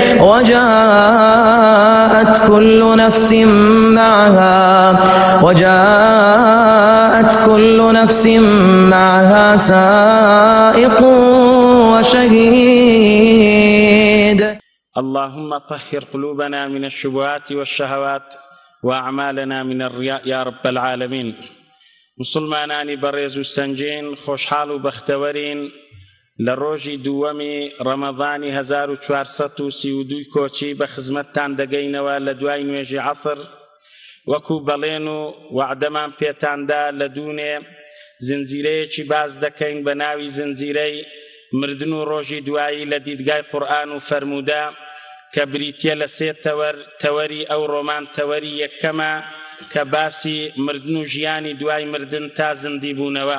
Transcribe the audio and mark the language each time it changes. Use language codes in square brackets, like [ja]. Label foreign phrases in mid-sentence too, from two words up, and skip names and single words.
[ar] وجاءت كل نفس معها سائق وشهيد. اللهم طهر قلوبنا من الشبهات والشهوات وأعمالنا من الرياء يا رب العالمين. [ckb] مسلمانانی بەڕێز و سەنجین خۆشحاڵ و بەختەوەرین لە ڕۆژی دووەمی ڕەمەضانی 1432 کۆچی بە خزمەتتان دەگەینەوە لە دوای نوێژی عەسر وەکو بەڵێن و وعدەمان پێتاندا لە دوونێ زنجیرەیەکی باز دەکەین بە ناوی زنجیرەی مردن و ڕۆژی دوایی لە دیدگای قورئان و فەرموودا کە بریتیە لە سێ تەوەری ئەو ڕۆمان تەوەری یەکەمە کە باسی مردن و ژیانی دوای مردن تا زندی بوونەوە.